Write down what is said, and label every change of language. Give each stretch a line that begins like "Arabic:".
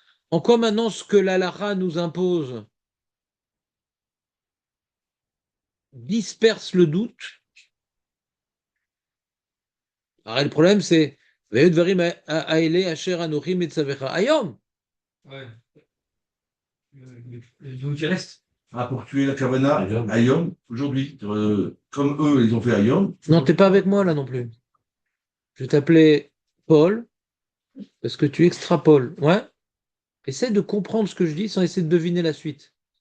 French: En quoi maintenant ce que l'halakha nous impose disperse le doute? Alors le problème c'est
Hebrew: והיו דברים האלה אשר אנוכי מצווך היום.
French: Ouais. Le qui reste. Ah, pour tuer la Kavana, Ayom, aujourd'hui, comme eux, ils ont fait Ayom. Non, t'es pas avec moi là non plus. Je vais t'appeler Paul parce que tu extrapoles. Ouais. Essaie de comprendre ce que je dis sans essayer de deviner la suite.